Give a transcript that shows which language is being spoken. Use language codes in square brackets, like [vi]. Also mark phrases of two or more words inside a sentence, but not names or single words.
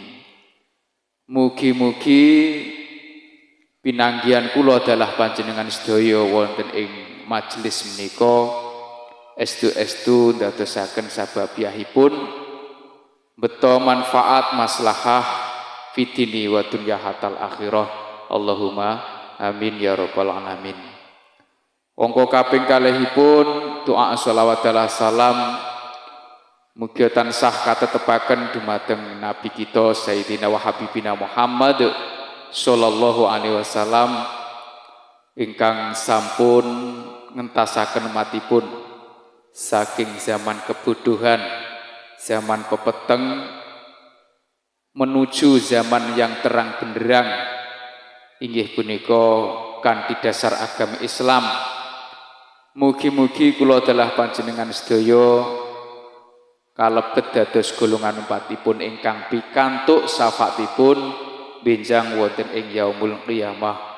[jv] Mugi-mugi pinanggihan kula dalah panjenengan sedaya wonten ing majelis menika estu-estu ndadosaken sababiyahipun beto manfaat maslahah [ar] في الدين والدنيا حتى الآخرة. اللهم آمين يا رب العالمين. [jv] Angka kaping kalihipun doa sholawat dan salam mugi tansah katetepaken dumateng Nabi kita [ar] سيدنا وحبيبنا محمد صلى الله عليه وسلم [jv] ingkang sampun ngentasaken umatipun saking zaman kebodohan, zaman pepeteng, [id] menuju zaman yang terang benderang [jv] inggih punika kanthi dasar agama Islam. Mugi-mugi kula dalah panjenengan sedaya kalebet dados golongan umatipun ingkang pikantuk syafaatipun benjang wonten ing [ar] يوم القيامة.